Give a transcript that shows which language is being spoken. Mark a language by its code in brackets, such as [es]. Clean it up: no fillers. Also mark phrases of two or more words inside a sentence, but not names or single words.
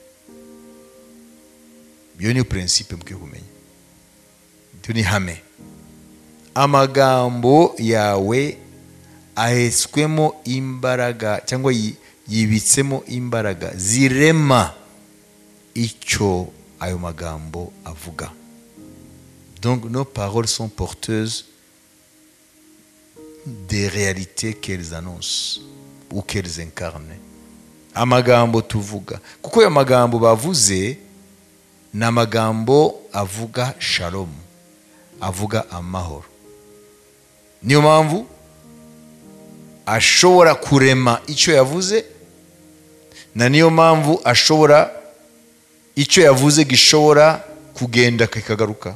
[rw] Iyo ni principe mukwiye kumenya. Iyo ni hame. Amagambo yawe ahetswemo imbaraga cyangwa yibitsemo imbaraga zirema icyo ayo magambo avuga. [fr] Donc nos paroles sont porteuses des réalités qu'elles annoncent ou qu'elles incarnent. [rw] Amagambo tuvuga, kuko ayo magambo bavuze ni amagambo avuga shalom, avuga amahoro. Niyo mpamvu ashobora kurema icyo yavuze, na niyo mpamvu ashobora icyo yavuze gishobora kugenda kikagaruka.